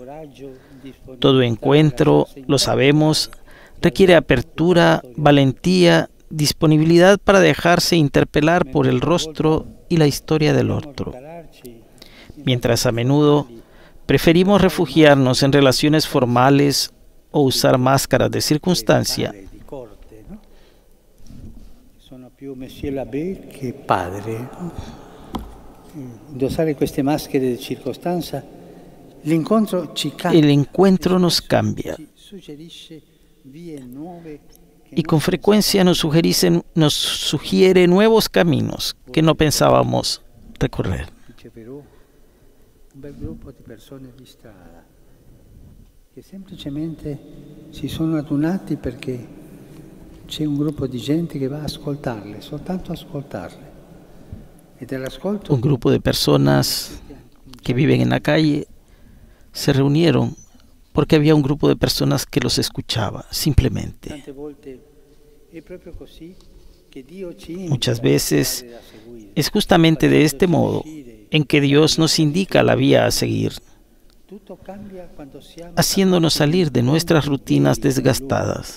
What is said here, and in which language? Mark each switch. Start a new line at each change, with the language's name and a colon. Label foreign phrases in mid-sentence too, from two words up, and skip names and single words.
Spanish: Todo encuentro, lo sabemos, requiere apertura, valentía, disponibilidad para dejarse interpelar por el rostro y la historia del otro. Mientras a menudo preferimos refugiarnos en relaciones formales o usar máscaras de circunstancia,
Italian: più
French: Monsieur l'abbé
Italian: che padre. Indossare queste maschere di circostanza, l'incontro ci cambia.
Spanish: El encuentro nos cambia y con frecuencia nos sugiere nuevos caminos que no pensábamos recorrer.
Italian: Un bel gruppo di persone di strada che semplicemente si sono adunati perché c'è un gruppo di gente che va a ascoltarle, soltanto ascoltarle.
Spanish: Un grupo de personas que viven en la calle se reunieron porque había un grupo de personas que los escuchaba, simplemente. Muchas veces es justamente de este modo en que Dios nos indica la vía a seguir, haciéndonos salir de nuestras rutinas desgastadas.